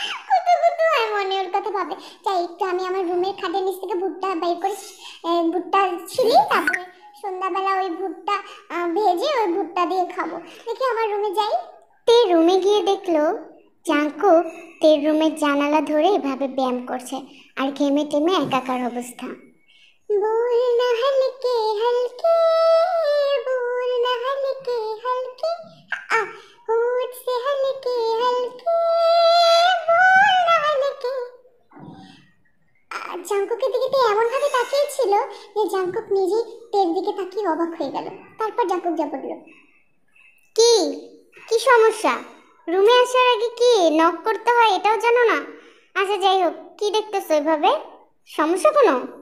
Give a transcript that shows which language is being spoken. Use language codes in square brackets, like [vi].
[bn] কত কত হয় মনে ওর কথা ভাবে। যাই একটু আমি আমার রুমের খাটের নিচ থেকে ভুট্টা বের করে ভুট্টা ছিলি, তারপরে সন্ধ্যাবেলা ওই ভুট্টা ভেজে ওই ভুট্টা দিয়ে খাবো। দেখি আমার রুমে যাই। তে রুমে গিয়ে দেখলো জাঙ্কুক তের রুমের জানালা ধরে এভাবে ব্যায়াম করছে, আর ঘেমে টেমে একাকার অবস্থা। [hi] बोलना हल्के हल्के, बोलना हल्के हल्के, होठ से हल्के हल्के, बोलना हल्के। [bn] জাঙ্কুকের দিকে তে এমন ভাবে তাকিয়ে ছিল যে জাঙ্কুক নিজেই তের দিকে তাকিয়ে অবাক হয়ে গেল। তারপর জাঙ্কুক যা বলল, কি কি সমস্যা? রুমে আসার আগে কি নক করতে হয় এটাও জানো না? আচ্ছা যাই হোক, কি দেখতেছো এভাবে? সমস্যা কোনো?